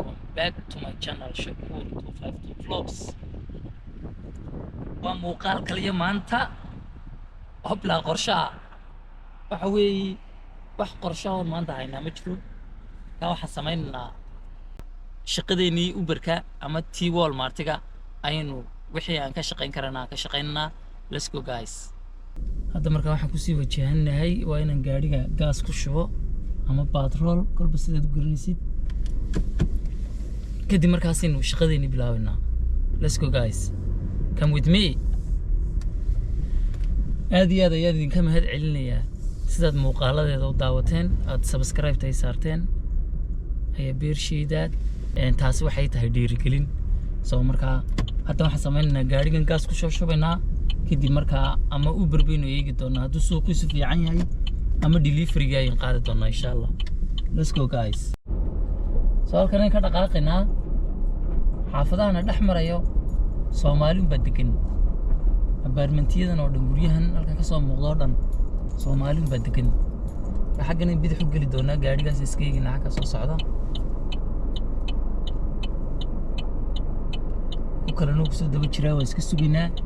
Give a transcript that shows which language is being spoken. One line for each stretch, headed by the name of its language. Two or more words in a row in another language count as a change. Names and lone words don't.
English: back to my channel Shakur 252 vlogs.
Somali: waa muuqaal kaliya maanta hobla qorshaha waxa weeye wax qorshaha maanta haynaa ma jiro ka waxa sameynaa shaqadeeni Uberka ama Walmartiga aynu wixii aan ka shaqeyn karana ka shaqeynaa.
English: Let's go guys.
Somali: hadda marka waxaan ku sii wajahanahay waa inaan gaariga gaas ku shubo ama petrol kolba sidaad garanaysid kadib markaas inuu shaqadeeni bilaabnaa.
English: Let's go guys, come with me.
Somali: aad iyo aad ayaan idinka mahad celinayaa sidaad muuqaaladeeda u daawateen, aad subscribe tay saarteen ayaa beershiidaad taasi waxay tahay dhiirigelin. soo markaa hadda waxaan sameynaynaa gaarigan gaas ku soo shubaynaa kadib markaa ama Uber baynu eegi doonaa hadduu suuqiisu fiican yahay ama delivery-ga ayaan qaadi doonaa
Arabic: إن شاء الله.
English: Let's go guys.
Somali: soo halkan ka dhaqaaqaynaa xaafadahana dhex marayo Soomaaliun baa degan. apartmentiyadan oo dhan guryahan halkan ka soo muuqdo oo dhan Soomaaliun baa degan. xaggan bidix u geli doonaa gaarigaas iska eegina xagga soo socda ku kala noo soo daba jiraa waa iska sugaynaa.